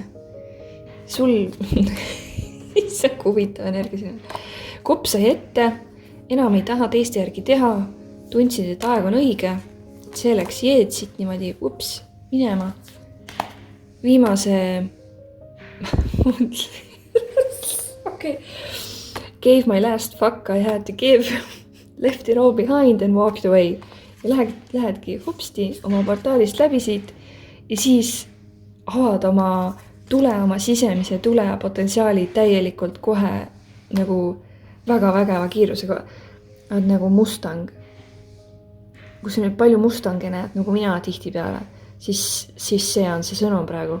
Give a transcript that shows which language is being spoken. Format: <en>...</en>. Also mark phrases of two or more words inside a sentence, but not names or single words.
<et>Sul see huvitav energia siin. Kopp sai ette, enam ei taha teiste järgi teha, tundsid, et aeg on õige, see läks jeed siit niimoodi, minema. Viimase okei.</et> <en>Gave my last fuck I had to give, left it all behind and walked away.</en> <et>Ja lähedki hopsti oma portaalist läbi siit ja siis avad oma sisemise tule ja potentsiaali täielikult kohe nagu väga-väga kiirusega. Oled nagu mustang. Kui sa nüüd palju mustange näed, nagu mina tihti peale, siis see on see sõnum praegu.</et>